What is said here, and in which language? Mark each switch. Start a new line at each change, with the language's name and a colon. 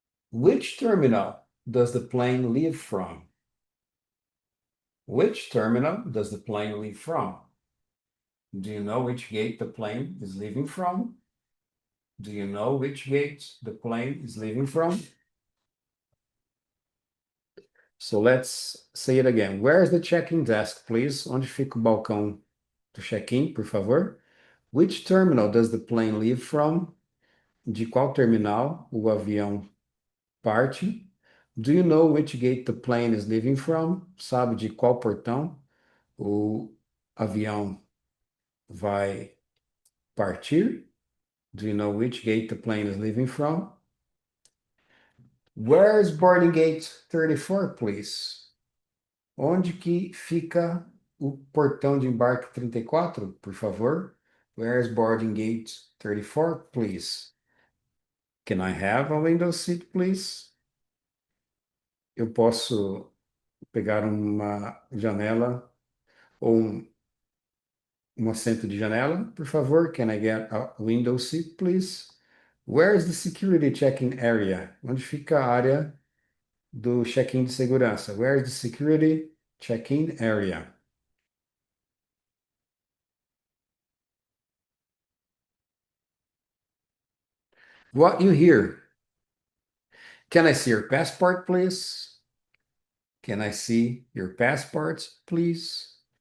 English: Which terminal does the plane leave from? Which terminal does the plane leave from? Do you know which gate the plane is leaving from? Do you know which gate the plane is leaving from? So let's say it again. Where is the check-in desk, please?
Portuguese: Onde fica o balcão do check-in, por favor?
English: Which terminal does the plane leave from?
Portuguese: De qual terminal o avião parte?
English: Do you know which gate the plane is leaving from?
Portuguese: Sabe de qual portão o avião vai partir?
English: Do you know which gate the plane is leaving from? Where is boarding gate 34, please?
Portuguese: Onde que fica o portão de embarque 34, por favor?
English: Where is boarding gate 34, please? Can I have a window seat, please?
Portuguese: Eu posso pegar uma janela ou um assento de janela, por favor?
English: Can I get a window seat, please? Where is the security check-in area?
Portuguese: Onde fica a área do check-in de segurança?
English: Where is the security check-in area? What you hear? Can I see your passport, please? Can I see your passport, please?